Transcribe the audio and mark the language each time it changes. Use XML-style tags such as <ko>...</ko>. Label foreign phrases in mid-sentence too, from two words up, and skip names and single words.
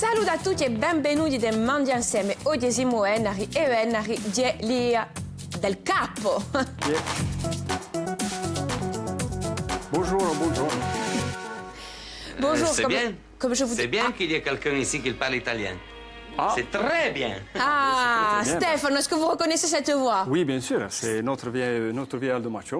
<it>a tutti e benvenuti del Mangia Insieme. Oggi siamo Enari e Enari di Lia del Capo.</it> <fr>Bonjour, bonjour. Bonjour, C'est bien. Comme je vous dis. C'est bien qu'il y ait quelqu'un ici qui parle italien. Ah. C'est très bien. Ah, C'est très bien. Stefano, est-ce que vous reconnaissez cette voix? Oui, bien sûr, c'est notre vieil Aldo Maccione.</fr>